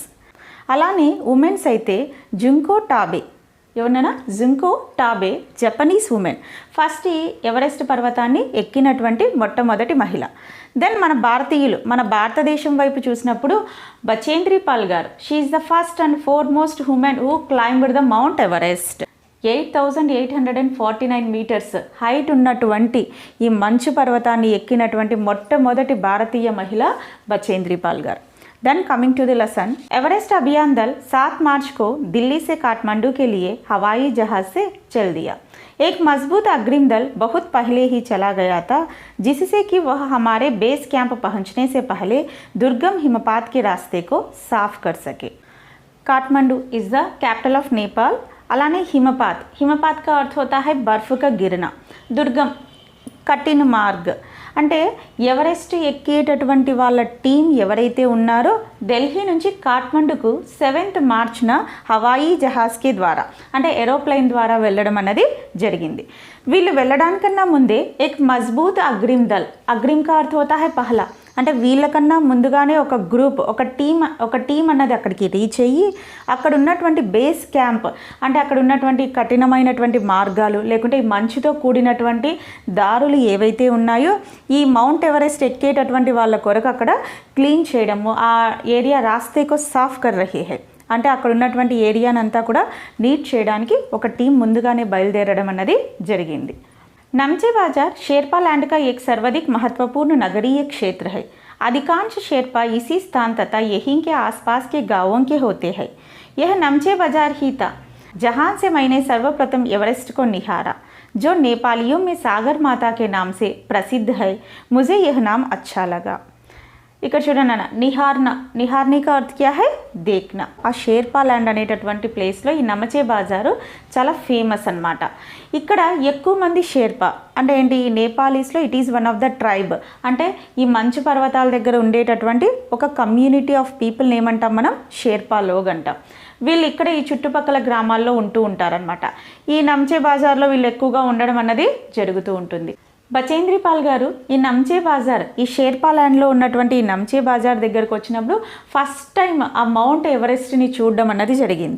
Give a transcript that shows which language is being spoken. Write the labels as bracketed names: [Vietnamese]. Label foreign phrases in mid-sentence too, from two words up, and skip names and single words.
[Telugu] అలానే ఉమెన్స్ అయితే జుంకో టాబే, ఎవరినైనా జుంకో టాబే [English] Japanese women, [Telugu] ఫస్ట్ ఈ ఎవరెస్ట్ పర్వతాన్ని ఎక్కినటువంటి మొట్టమొదటి మహిళ. దెన్ మన భారతీయులు, మన భారతదేశం వైపు చూసినప్పుడు బచేంద్రి పాల్ గారు, [English] She is the first and foremost woman who climbed the Mount Everest. [Telugu] 8,849 [English] meters height [Telugu] ఉన్నటువంటి ఈ మంచు పర్వతాన్ని ఎక్కినటువంటి మొట్టమొదటి భారతీయ మహిళ బచేంద్రి పాల్ గారు. [English] Then coming to the lesson, [Hindi] एवरेस्ट अभियान दल 7 मार्च को दिल्ली से काठमांडू के लिए हवाई जहाज से चल दिया। एक मजबूत अग्रिम दल बहुत पहले ही चला गया था, जिससे कि वह हमारे [English] base camp [Hindi] पहुंचने से पहले दुर्गम हिमपात के रास्ते को साफ कर सके। [English] Kathmandu is the capital of Nepal. [Hindi] అలానే హిమపాత్ का अर्थ होता है बर्फ का गिरना। [Telugu] दुर्गम కఠిన మార్గ్ అంటే ఎవరెస్ట్ ఎక్కేటటువంటి వాళ్ళ టీం ఎవరైతే ఉన్నారో ఢిల్లీ నుంచి కాఠ్మండూకు 7th మార్చ్న [Hindi] हवाई जहाज़ की [Telugu] ద్వారా అంటే ఏరోప్లేన్ ద్వారా వెళ్ళడం అనేది జరిగింది. వీళ్ళు వెళ్ళడానికన్నా ముందే [Hindi] एक मज़बूत अग्रिम दल, अग्रिम का अर्थ होता है पहला, [Telugu] అంటే వీళ్ళకన్నా ముందుగానే ఒక గ్రూప్ ఒక టీం అన్నది అక్కడికి రీచ్ అయ్యి అక్కడ ఉన్నటువంటి [English] base camp [Telugu] అంటే అక్కడ ఉన్నటువంటి కఠినమైనటువంటి మార్గాలు లేకుంటే ఈ మంచుతో కూడినటువంటి దారులు ఏవైతే ఉన్నాయో ఈ మౌంట్ ఎవరెస్ట్ ఎక్కేటటువంటి వాళ్ళ కొరకు అక్కడ క్లీన్ చేయడము, ఆ ఏరియా [Hindi] रास्ते को साफ़ कर रही है [Telugu] అంటే అక్కడ ఉన్నటువంటి ఏరియానంతా కూడా నీట్ చేయడానికి ఒక టీం ముందుగానే బయలుదేరడం అన్నది జరిగింది. [Hindi] नमचे बाजार शेरपा लैंड का एक सर्वाधिक महत्वपूर्ण नगरीय क्षेत्र है। अधिकांश शेरपा इसी स्थान तथा यहीं के आसपास के गांवों के होते हैं। यह नमचे बाजार ही था जहां से मैंने सर्वप्रथम एवरेस्ट को निहारा, जो नेपालियों में सागर माता के नाम से प्रसिद्ध है। मुझे यह नाम अच्छा लगा। [Telugu] ఇక్కడ చూడండి అన్న, [Hindi] निहारने का अर्थ क्या है देखना. [Telugu] ఆ షేర్పా ల్యాండ్ అనేటటువంటి ప్లేస్లో ఈ నమచే బాజారు చాలా ఫేమస్ అన్నమాట. ఇక్కడ ఎక్కువ మంది షేర్పా అంటే ఏంటి, ఈ నేపాలీస్లో [English] it is one of the tribe [Telugu] అంటే ఈ మంచు పర్వతాల దగ్గర ఉండేటటువంటి ఒక [English] community of people [Telugu] ఏమంటాం మనం, షేర్పా లోగ్ అంటాం. వీళ్ళు ఇక్కడ ఈ చుట్టుపక్కల గ్రామాల్లో ఉంటూ ఉంటారనమాట. ఈ నమ్చే బాజార్లో వీళ్ళు ఎక్కువగా ఉండడం అన్నది జరుగుతూ ఉంటుంది. బచేంద్రి పాల్ గారు ఈ నమ్చే బాజార్, ఈ షేర్పా ల్యాండ్లో ఉన్నటువంటి ఈ నమ్చే బాజార్ దగ్గరకు వచ్చినప్పుడు [English] first time [Telugu] ఆ మౌంట్ ఎవరెస్ట్ని చూడడం అన్నది జరిగింది.